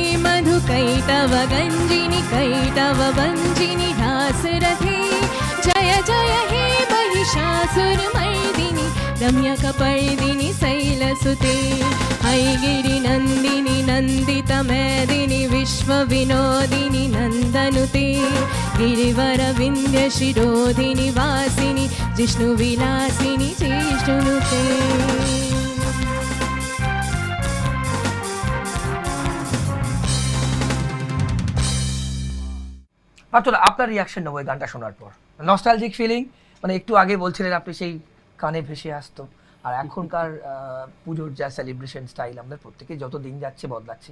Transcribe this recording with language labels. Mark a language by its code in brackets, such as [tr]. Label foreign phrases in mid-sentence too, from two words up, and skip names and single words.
[sa] मधुकैटव गञ्जिनि कैटव वञ्जिनि ढासरथे जय जय हे महिषासुरमर्दिनि रम्यकपर्दिनि शैलसुते सुते ऐगिरि नन्दिनि नन्दित मेदिनि विश्वविनोदिनि नन्दनुते गिरिवर विन्ध्य शिरोधिनि वासिनि जिष्णुविलासिनि जिष्णुनुते [bn] পার্থ, আপনার রিয়াকশন নেবো এই গানটা শোনার পর। [en] nostalgic feeling, [bn] মানে একটু আগে বলছিলেন আপনি সেই কানে ভেসে আসতো, আর এখনকার পুজোর যা [en] celebration style [bn] আমাদের প্রত্যেকেই যত দিন যাচ্ছে বদলাচ্ছে।